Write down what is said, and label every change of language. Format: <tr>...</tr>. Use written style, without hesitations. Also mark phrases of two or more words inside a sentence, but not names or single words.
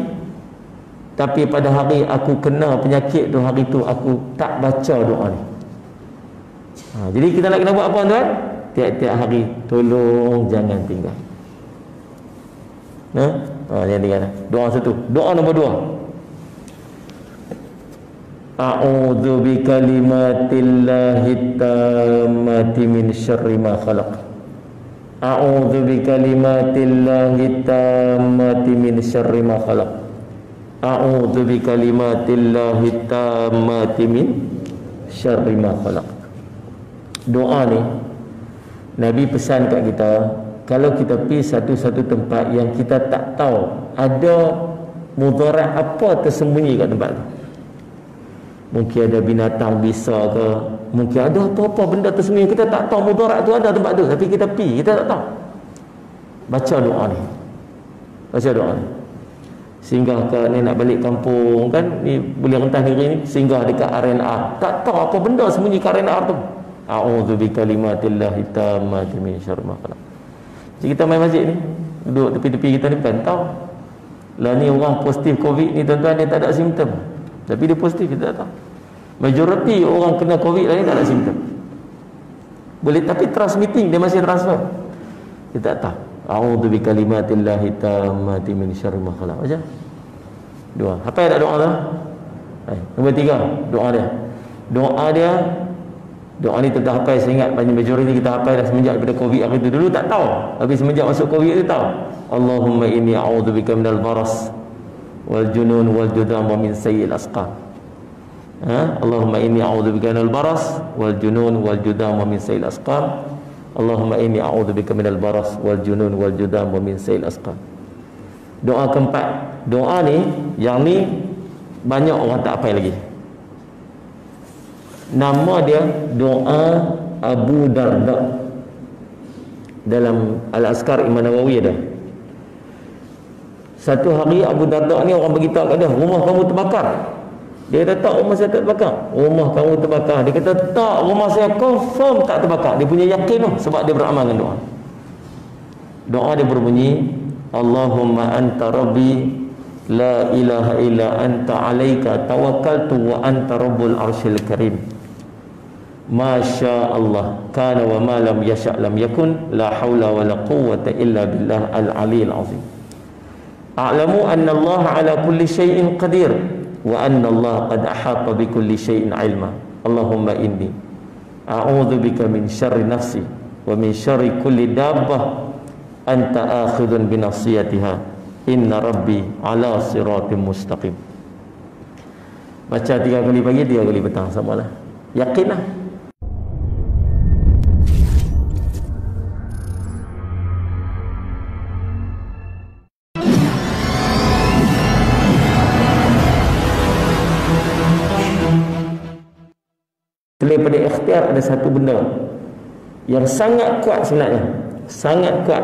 <ms>Tapi pada hari aku kena penyakit tu, hari tu aku tak baca doa ni. Jadi kita nak kena buat apa tuan? Tiap-tiap hari tolong jangan tinggal. Jangan tinggal. Doa satu. Doa nombor 2.</ms> <ar>أعوذ بكلمات الله التامات من شر ما خلق. أعوذ بكلمات الله التامات من شر ما خلق. أعوذ بكلمات الله التامات من شر ما خلق.</ar> <ms>Doa ni Nabi pesan kat kita, kalau kita pergi satu-satu tempat yang kita tak tahu ada mudarat apa tersembunyi kat tempat tu. Mungkin ada binatang bisa ke, mungkin ada apa-apa benda tersembunyi, kita tak tahu mudarat tu ada tempat tu, tapi kita pergi, kita tak tahu. Baca doa ni. Baca doa ni. Singgah ke ni nak balik kampung kan, ni boleh rentas negeri ni, singgah dekat RNR. Tak tahu apa benda sembunyi kat RNR tu.</ms> <ar>أعوذ بكلمات الله التامات من شر ما خلق.</ar> <ms>Jadi kita main masjid ni, duduk tepi-tepi kita ni bukan tahu. Lah ni orang positif COVID ni tuan-tuan, dia tak ada simptom. Tapi dia positif, kita tak tahu. Majoriti orang kena COVID lah ni tak ada simptom. Boleh, tapi transmitting, dia masih transfer. Kita tak tahu.</ms> <ar>أعوذ بكلمات الله التامات من شر ما خلق.</ar> <ms>Baca. 2. Apa yang tak doa tu? Nombor 3, doa dia. Doa ni kita hafal, saya ingat banyak majoriti kita hafal dah semenjak daripada COVID hari tu. Dulu tak tahu, tapi semenjak masuk COVID tu tahu.</ms> <ar>اللهم إني أعوذ بك من البرص والجنون والجذام ومن سيئ الأسقام. اللهم إني أعوذ بك من البرص والجنون والجذام ومن سيئ الأسقام. اللهم إني أعوذ بك من البرص والجنون والجذام ومن سيئ الأسقام.</ar> <ms>Doa keempat. Doa ni, yang ni banyak orang tak hafal lagi. Nama dia doa Abu Darda. Dalam Al-Azkar Imam Nawawi ada. Satu hari Abu Darda ni orang beritahu kat dia, rumah kamu terbakar. Dia kata tak, rumah saya tak terbakar. Rumah kamu terbakar. Dia kata tak, rumah saya confirm tak terbakar. Dia punya yakin tu sebab dia beramal dengan doa. Doa dia berbunyi,</ms> <ar>اللهم أنت ربي لا إله إلا أنت عليك توكلت وأنت رب العرش الكريم. ما شاء الله كان وما لم يشأ لم يكن، لا حول ولا قوة إلا بالله العلي العظيم. أعلم أن الله على كل شيء قدير وأن الله قد أحاط بكل شيء علما. اللهم إني أعوذ بك من شر نفسي ومن شر كل دابة أنت آخذ بناصيتها إن ربي على صراط مستقيم.</ar> <ms>Baca 3 kali pagi, 3 kali petang, samalah. Yakinlah. Daripada ikhtiar ada satu benda yang sangat kuat sebenarnya, sangat kuat.</ms>